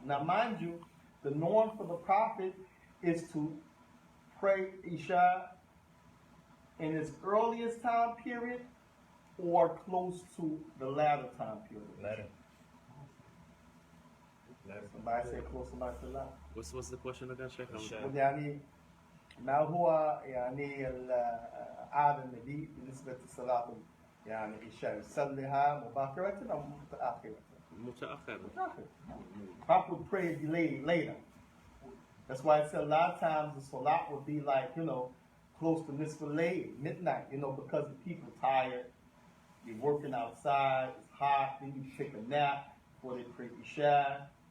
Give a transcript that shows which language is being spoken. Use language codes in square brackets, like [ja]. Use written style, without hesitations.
[en] Now mind you, the norm for the Prophet is to pray Isha in his earliest time period or close to the latter time period. Latter. Somebody say close, somebody say latter. What's the question again, Shaykh? [ar] يعني ما هو يعني العادة النبي بالنسبة لصلاة يعني العشاء يصليها مبكرة أو متأخرة؟ متأخر. [en] Prophet would pray delayed later. That's why I said a lot of times the salat would be like, you know, close to nisful layl, midnight, you know, because the people are tired. You're working outside, it's hot, then you take a nap before they pray Isha.